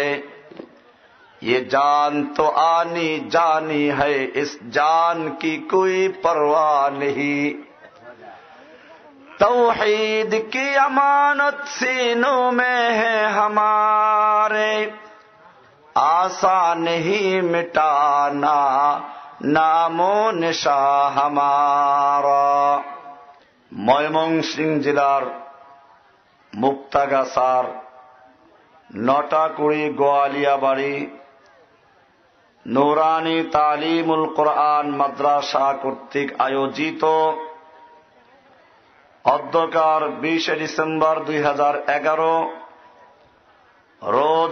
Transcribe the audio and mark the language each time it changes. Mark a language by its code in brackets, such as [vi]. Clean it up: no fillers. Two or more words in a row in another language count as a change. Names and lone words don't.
[ur] یہ جان تو آنی جانی ہے، اس جان کی کوئی پرواہ نہیں. توحید کی امانت سینوں میں ہے ہمارے، آسان نہیں مٹانا نام و نشہ ہمارا. [bn] ময়মনসিংহ জেলার মুক্তাগাছার নটাকুড়ি গোয়ালিয়াবাড়ি নুরানি তালিমুল কোরআন মাদ্রাসা কর্তৃক আয়োজিত অধ্যকার 20 ডিসেম্বর 2011 রোজ